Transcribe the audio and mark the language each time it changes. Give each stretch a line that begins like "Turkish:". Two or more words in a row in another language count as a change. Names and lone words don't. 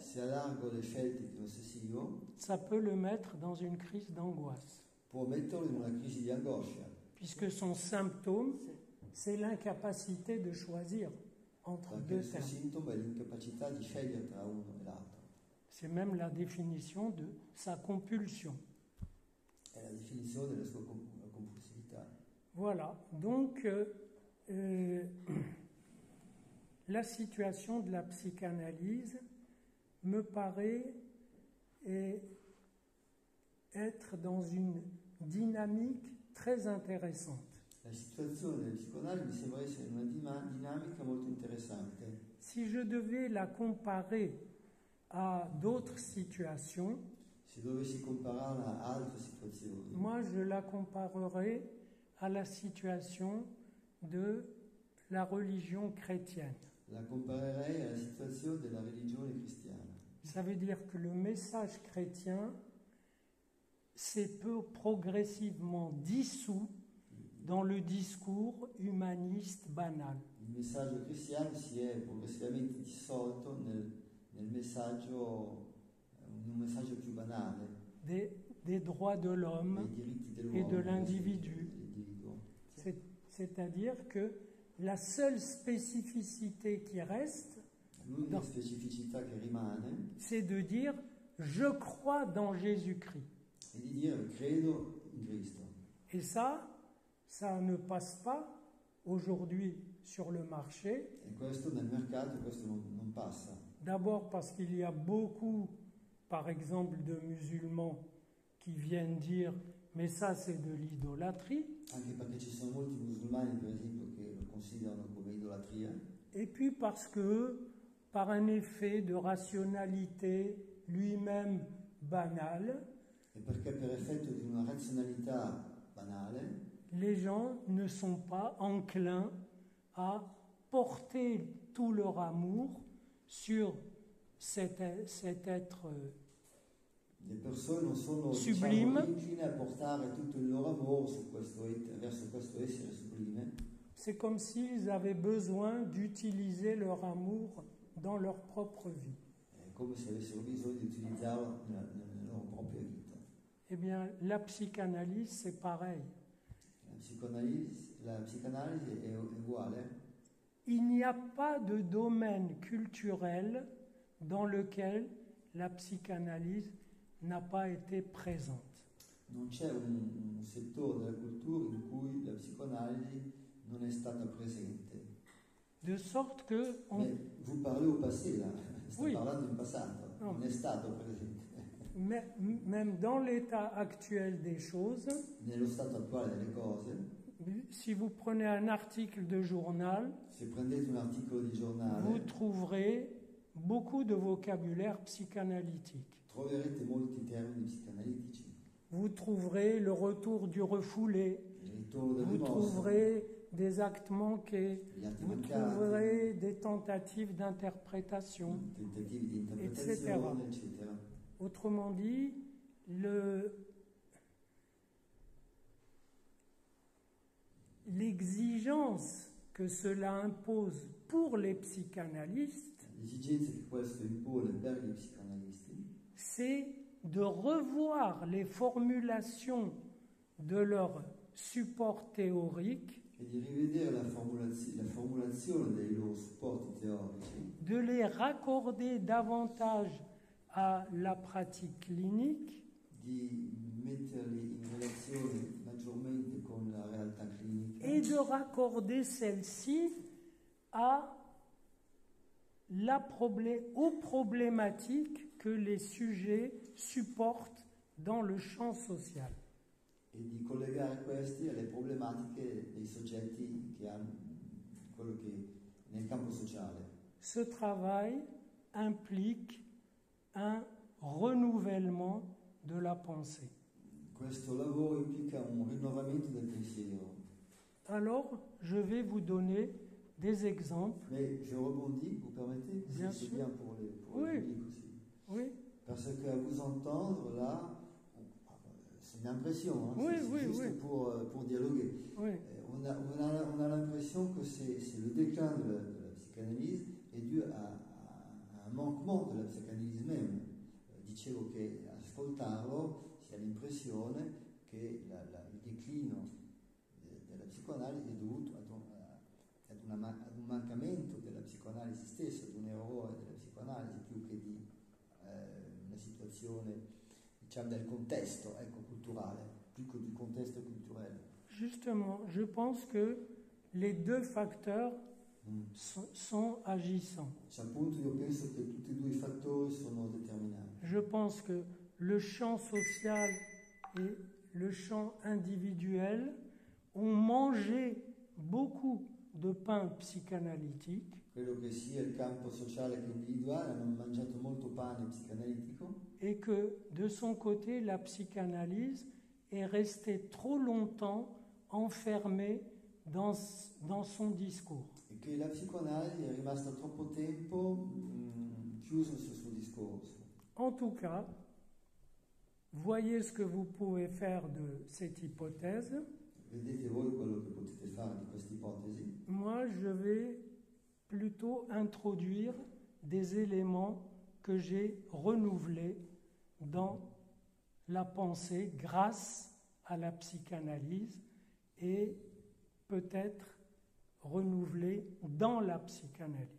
Italian: Se allargo le scelte di un ossessivo,
French: ça peut le mettre dans une crise d'angoisse,
Italian: può metterlo in una crisi di angoscia,
French: puisque son symptôme, c'est l'incapacité de choisir entre
Italian: perché
French: deux
Italian: il suo
French: termes.
Italian: sintomo è l'incapacità di scegliere tra uno e l'altro.
French: C'est même la définition de sa compulsion.
Italian: È la definizione della sua compulsività.
French: Voilà, donc la situation de la psychanalyse me paraît être dans une dynamique très intéressante.
Italian: La situazione del psicoanalisi mi sembra essere una dinamica molto interessante.
French: Si je devais la comparer à d'autres situations,
Italian: Se dovessi compararla a altre situazioni,
French: moi je la comparerais à la situation de la religion chrétienne.
Italian: la comparerei alla situazione della religione cristiana.
French: Ça veut dire que le message chrétien s'est peu progressivement dissous dans le discours humaniste banal.
Italian: Il messaggio cristiano si è progressivamente dissolto nel messaggio, un messaggio più banale
French: Des droits de
Italian: dei
French: l'homme
Italian: diritti
French: et
Italian: dell'uomo,
French: de l'individu.
Italian: dell'individuo.
French: C'est-à-dire que la seule spécificité qui reste,
Italian: L'unica specificità che rimane
French: c'est de dire je crois dans Jésus-Christ.
Italian: è di dire credo in Cristo.
French: Et ça ne passe pas aujourd'hui sur le marché.
Italian: E questo nel mercato questo non passa.
French: D'abord parce qu'il y a beaucoup, par exemple, de musulmans qui viennent dire mais ça c'est de l'idolâtrie.
Italian: Anche perché ci sono molti musulmani, per esempio, che lo considerano come idolatria.
French: Et puis parce que, par un effet de rationalité lui-même banale,
Italian: E perché per effetto di una razionalità banale
French: les gens ne sont pas enclins à porter tout leur amour sur cet être le persone non sono Sublime.
Italian: incline a portare tutto il loro amore verso questo essere sublime.
French: C'est comme s'ils avaient besoin d'utiliser leur amour dans leur propre vie.
Italian: È come se avessero bisogno di utilizzarlo nella loro propria vita.
French: Eh bien, la psychanalyse, c'est pareil.
Italian: La psicanalisi è uguale.
French: Il n'y a pas de domaine culturel dans lequel la psychanalyse n'a pas été présente.
Italian: Non c'è un settore della cultura in cui la psicoanalisi non è stata presente.
French: De sorte que Mais vous parlez au passé là,
Italian: sto
French: Oui.
Italian: parlando in passato. No. non è stato presente.
French: Même dans l'état actuel des choses,
Italian: Nello stato attuale delle cose,
French: si vous prenez un article de journal,
Italian: se prendete un articolo di giornale,
French: vous trouverez beaucoup de vocabulaire psychanalytique.
Italian: troverete molti termini psicanalitici.
French: Vous trouverez le retour du refoulé,
Italian: Il ritorno del
French: vous
Italian: rimorso,
French: trouverez des actes manqués,
Italian: gli atti
French: vous
Italian: mancati,
French: trouverez des tentatives d'interprétation,
Italian: tentativi di
French: etc.
Italian: interpretazione, eccetera.
French: Autrement dit, l'exigence que cela impose pour les psychanalystes,
Italian: L'esigenza che questo impone per gli psicoanalisti
French: c'est de revoir les formulations de leur support théorique,
Italian: è di rivedere la formulazione dei loro supporti teorici,
French: de les raccorder davantage à la pratique clinique
Italian: di metterli in relazione maggiormente con la realtà clinica
French: et de raccorder celle-ci aux problématiques que les sujets supportent dans le champ social.
Italian: e di collegare questi alle problematiche dei soggetti che hanno quello che nel campo sociale.
French: Ce travail implique un renouvellement de la pensée.
Italian: Questo lavoro implica un rinnovamento del pensiero.
French: Alors, je vais vous donner des exemples. Mais je rebondis, vous permettez? Bien C'est sûr. bien pour le Oui. public aussi. Oui, Parce qu'à vous entendre, là, c'est une impression, hein, Oui, c'est oui, juste oui. pour dialoguer. oui. On a l'impression que c'est le déclin de la psichanalyse est dû à un manquement de la psichanalyse même.
Italian: Dicevo che ascoltarlo si ha l'impressione che il declino della psicoanalisi è dovuto ad un mancamento della psicoanalisi stessa, ad un errore della psicoanalisi, più che di una situazione, diciamo, del contesto, ecco, culturale, più che di contesto culturale.
French: Justement, je pense que les deux facteurs sont agissants.
Italian: Appunto, io penso che tutti e due i fattori sono determinanti.
French: Je pense que le champ social et le champ individuel ont mangé beaucoup de pain psychanalytique
Italian: Credo che sia il campo sociale che individuale hanno mangiato molto pane psicanalitico
French: et que de son côté, la psychanalyse est restée trop longtemps enfermée dans son discours.
Italian: e che la psicoanalisi è rimasta troppo tempo chiusa sul suo discorso.
French: En tout cas, voyez ce que vous pouvez faire de cette hypothèse.
Italian: Vedete voi quello che potete fare di questa ipotesi?
French: Moi, je vais plutôt introduire des éléments que j'ai renouvelés dans la pensée grâce à la psychanalyse et peut-être renouvelés dans la psychanalyse.